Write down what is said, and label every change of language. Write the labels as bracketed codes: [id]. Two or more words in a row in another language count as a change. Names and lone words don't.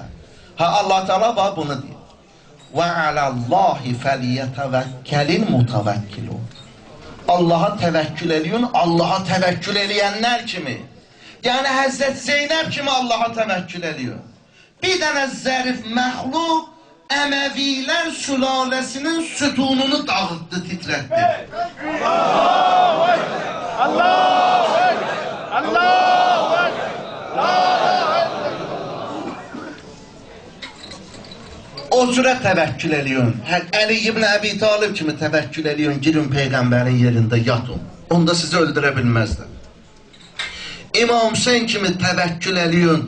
[az] Allah Teala bax bunu deyir. [ar] وعلى الله فليتوكل المتوكلون. [az] Allaha təvəkkül eləyin, Allaha təvəkkül eləyənlər kimi. Yəni Həzrət Zeynəb kimi Allaha təvəkkül eləyin. Bir dənə zərif məxluq Əməvilər sülaləsinin sütununu dağıtdı, titrətdi. [ar] الله أكبر الله أكبر! الله أكبر! [az] O cürə təvəkkül eləyin. Əli ibn Əbi Talib kimi təvəkkül eləyin. Girin Peyğəmbərin yerində yatın. Onda sizi öldürə bilməzlər. İmam Hüseyin kimi təvəkkül eləyin.